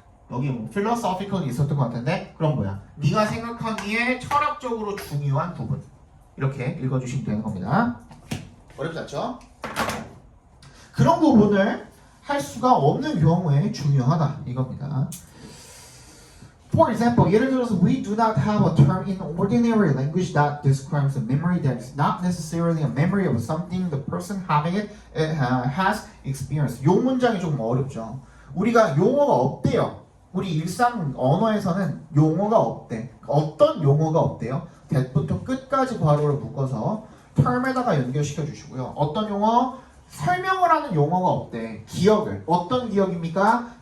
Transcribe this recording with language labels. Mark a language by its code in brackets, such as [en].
[ko] 여기 뭐 philosophical 있었던 것 같은데 그럼 뭐야? 네가 생각하기에 철학적으로 중요한 부분 이렇게 읽어주시면 되는 겁니다. 어렵지 않죠? 그런 부분을 할 수가 없는 경우에 중요하다 이겁니다. [en] For example, [ko] 예를 들어서 [en] we do not have a term in ordinary language that describes a memory that is not necessarily a memory of something the person having it has experienced. [ko] 요 문장이 좀 어렵죠. 우리가 용어가 없대요. 우리 일상 언어에서는 용어가 없대. 어떤 용어가 없대요? that부터 끝까지 괄호를 묶어서 term에다가 연결시켜 주시고요. 어떤 용어? 설명을 하는 용어가 없대. 기억을. 어떤 기억입니까?